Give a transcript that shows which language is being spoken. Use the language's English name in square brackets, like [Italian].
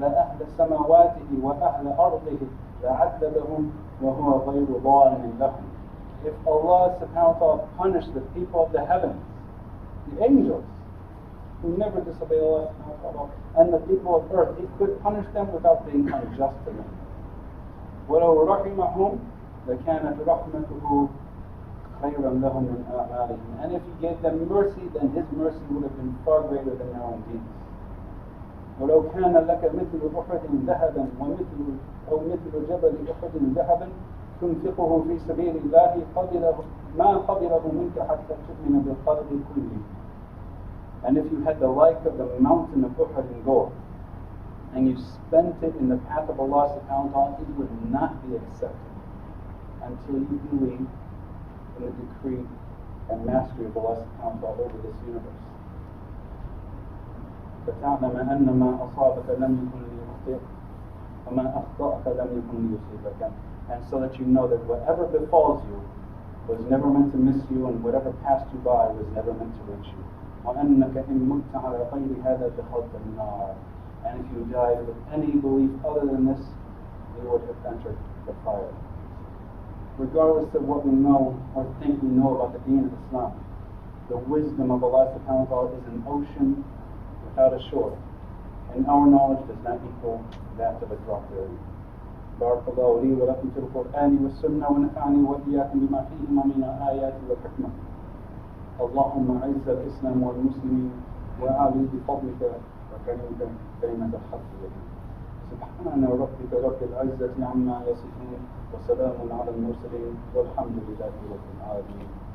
[Arabic] عذب أهل سماواته وأهل أرضه لعذبهم وهو غير ظالم لهم. [English] If Allah subhanahu wa ta'ala punished the people of the heavens, the angels, who never disobey Allah subhanahu wa ta'ala, and the people of earth, He could punish them without being unjust to them. [Arabic] وَلَوْ رَحِمَهُمْ لَكَانَتْ رَحْمَتُهُ خَيْرًا لَهُمْ مِنْ أَعْمَالِهِمْ. [English] And if He gave them mercy, then His mercy would have been far greater than their own deeds. [Arabic] وَلَوْ كَانَ لَكَ مِثْلُ أُحُدٍ ذَهَبًا مثل جبل أحد ذهبا تنفقه في سبيل الله ما قبله منك حتى تؤمن بالقدر كله. [English] And if you had the like of the mountain of Uhud in gold, and you spent it in the path of Allah subhanahu wa ta'ala, it would not be accepted until you believe in the decree and mastery of Allah subhanahu wa ta'ala over this universe. [Arabic] فَتَعْلَمَ أَنَّ مَا أَصَابَكَ لَمْ يَكُنْ لِيُخْطِئَكَ وَمَا أَخْطَأَكَ لَمْ يَكُنْ لِيُصِيبَكَ. [English] And so that you know that whatever befalls you was never meant to miss you, and whatever passed you by was never meant to reach you. [Arabic] وَأَنَّكَ إِن مُتَّ عَلَى غَيْرِ هَذَا دَخَلْتَ النَّارَ. [English] And if you died with any belief other than this, you would have entered the fire. Regardless of what we know or think we know about the deen of Islam, the wisdom of Allah subhanahu wa ta'ala is an ocean without a shore, and our knowledge does not equal that of a drop therein. [Arabic] بارك الله لي ولكم في القرآن والسنة ونفعني وإياكم بما فيهما من الآيات والحكمة. اللهم أعز الإسلام والمسلمين وأعلي بفضلك وكرمك كلمة الحق لك. سبحان ربك رب العزة عما يصفون وسلام على المرسلين والحمد لله رب العالمين.